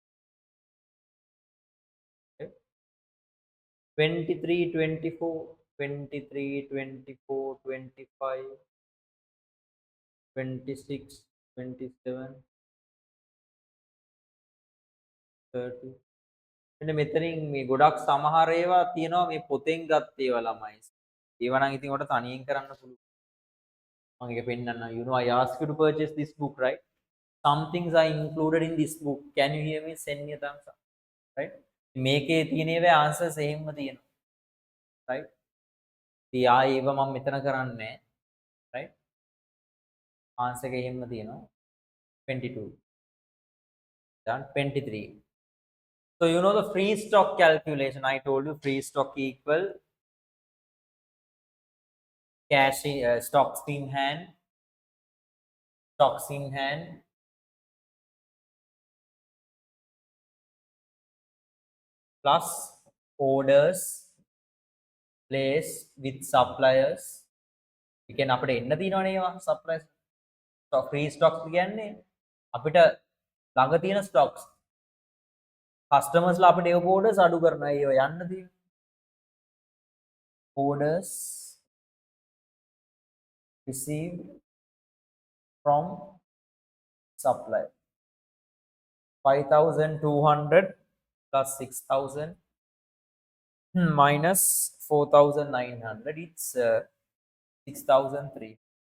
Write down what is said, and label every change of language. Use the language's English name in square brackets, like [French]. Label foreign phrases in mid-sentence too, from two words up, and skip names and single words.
[English] Okay. 23, 24, 23, 24, 25, 26, 27, 30. [Sinhala] මෙන්න මෙතනින් මේ ගොඩක් සමහර ඒවා තියෙනවා මේ පොතෙන් ගත්ත ඒවා ළමයි. ඒවා නම් ඉතින් ඔයාලට තනියෙන් කරන්න පුළුවන්. මම ඒක පෙන්නන්නම්. [English] You know, I asked you to purchase this book, right? Some things are included in this book. Can you hear me? Send me a thumbs up. Right? [Sinhala] මේකේ තියෙන ඒවා answers එහෙම්ම තියෙනවා. Right? ඉතින් ඒව මම මෙතන කරන්නේ නැහැ. Right? answer එක එහෙම්ම තියෙනවා. 22. [English] Done. 23. So you know the free stock calculation. I told you free stock equal cash in, stocks in hand, plus orders placed with suppliers. We can [Sinhala] අපිට එන්න තියෙනවනේ ඒවා suppliers. [English] stock free stocks [Sinhala] කියන්නේ අපිට ළඟ තියෙන stocks. customers ලා අපිට ඒව orders අඩු කරනවා. ඒව යන්න තියෙන [English] orders received from supplier. 5200 plus 6000 minus 4900, it's 6003.